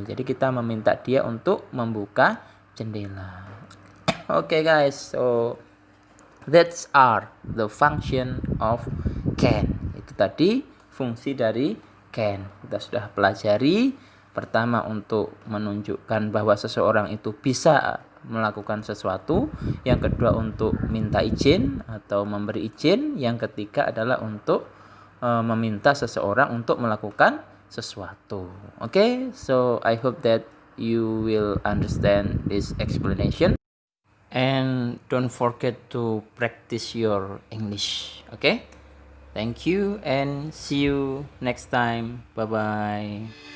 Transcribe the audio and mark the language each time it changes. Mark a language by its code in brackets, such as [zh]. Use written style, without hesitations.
[id] Jadi kita meminta dia untuk membuka jendela. [en] Okay guys, so that's are the function of can. [id] Itu tadi fungsi dari can. Kita sudah pelajari. Pertama untuk menunjukkan bahwa seseorang itu bisa melakukan sesuatu. Yang kedua untuk minta izin atau memberi izin. Yang ketiga adalah untuk meminta seseorang untuk melakukan sesuatu. [en] Okay, so I hope that you will understand this explanation. And don't forget to practice your English. Okay? Thank you and see you next time. Bye-bye.